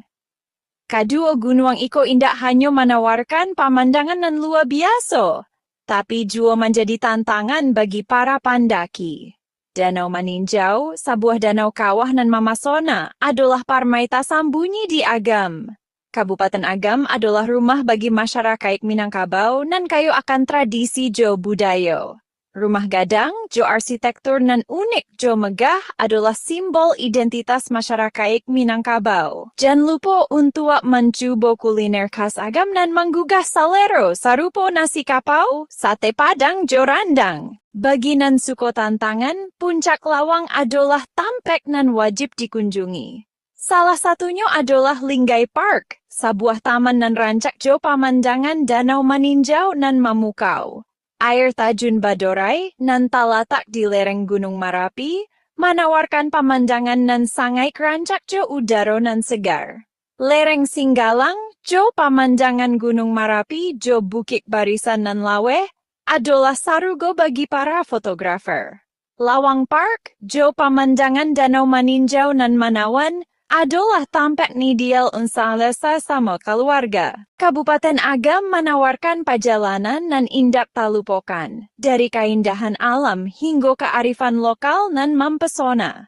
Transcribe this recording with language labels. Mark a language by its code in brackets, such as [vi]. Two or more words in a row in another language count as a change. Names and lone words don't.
[id] Kedua gunung iko indah hanya menawarkan pemandangan yang luar biasa, tapi juga menjadi tantangan bagi para pendaki. Danau Maninjau, sebuah danau kawah nan memasona, adalah permata sembunyi di Agam. Kabupaten Agam adalah rumah bagi masyarakat Minangkabau nan kayu akan tradisi jo budaya. Rumah gadang, jo arsitektur nan unik jo megah adalah simbol identitas masyarakat Minangkabau. Jangan lupa untuk mencoba kuliner khas Agam nan menggugah selera sarupo nasi kapau, sate padang jo randang. Bagi nan suka tantangan, Puncak Lawang adalah tempat nan wajib dikunjungi. Salah satunya adalah Linggai Park, sebuah taman nan rancak jo pemandangan Danau Maninjau nan memukau. Air Tajun Badorai nan terletak di lereng Gunung Marapi, menawarkan pemandangan nan sangat rancak jo udara nan segar. Lereng Singgalang, jo pemandangan Gunung Marapi jo bukit barisan nan laweh, adalah sarugo bagi para fotografer. Lawang Park, jo pemandangan danau meninjau nan menawan, adalah tempat ideal untuk sama keluarga. Kabupaten Agam menawarkan perjalanan nan indah tak lupakan, dari keindahan alam hingga kearifan lokal nan mempesona.